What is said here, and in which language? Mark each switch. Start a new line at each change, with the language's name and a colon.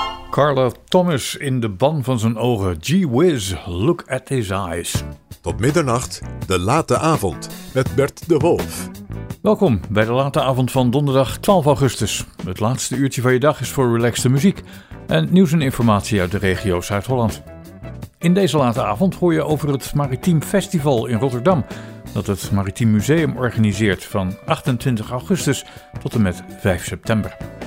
Dutch: Carla Thomas in de ban van zijn ogen.
English: Gee whiz, look at his eyes.
Dutch: Tot middernacht, de late avond met Bert de Wolf. Welkom bij de late avond van donderdag 12 augustus. Het laatste uurtje van je dag is voor relaxte muziek en nieuws en informatie uit de regio Zuid-Holland. In deze late avond hoor je over het Maritiem Festival in Rotterdam, dat het Maritiem Museum organiseert van 28 augustus tot en met 5 september.